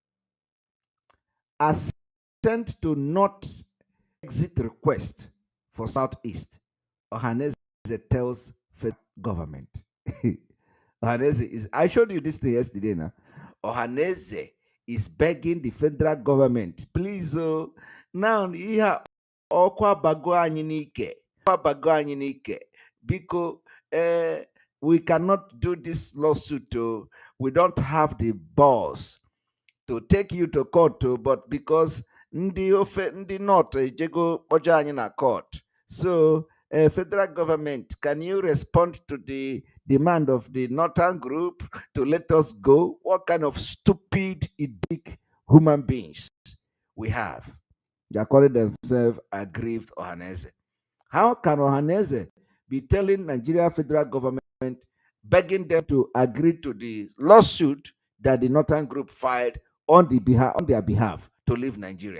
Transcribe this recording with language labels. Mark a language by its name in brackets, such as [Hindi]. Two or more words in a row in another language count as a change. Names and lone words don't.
[English] Assent to not exit request for Southeast, Ohaneze tells federal government. Ohaneze is, I showed you this thing yesterday now. Ohaneze is begging the federal government, please, now here [Igbo] ọkwa bago anyị n'ike biko [English] we cannot do this lawsuit. We don't have the balls to take you to court, but because [Igbo] ndị north ejego kpọje anyị na [English] court, so federal government, can you respond to the demand of the northern group to let us go? What kind of stupid, idiotic human beings we have? They are calling themselves aggrieved Ohaneze. How can Ohaneze be telling Nigeria federal government, begging them to agree to the lawsuit that the Northern Group filed on their behalf to leave Nigeria?